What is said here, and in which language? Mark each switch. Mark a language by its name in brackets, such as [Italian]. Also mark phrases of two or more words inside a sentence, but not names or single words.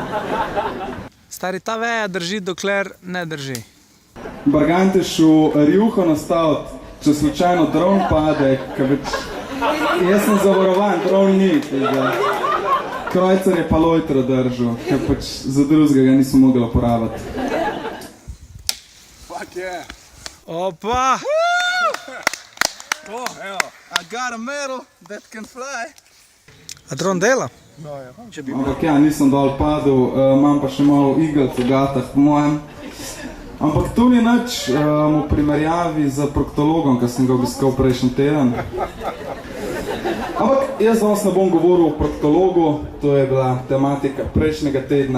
[Slovenian] Stari, ta veja drži, dokler ne drži. Bargant je šel rjuho nastaviti, če slučajno dron pade, jaz sem zavarovan, dron ni, pizda. Krojcer je pa lojtro držal, ker pač za drugega ga nisem mogel uporabiti. [English] Fuck yeah! [Slovenian] Opa! Oh, evo. [English] I got a medal that can fly. [Slovenian] A dron dela? No, ja. Ampak ja, nisem dol padel, imam pa še malo igelc v gatah po mojem. Ampak to ni nič v primerjavi z proktologom, ki sem ga obiskal prejšnji teden. Ampak jaz danes ne bom govoril o proktologu, to je bila tematika prejšnjega tedna.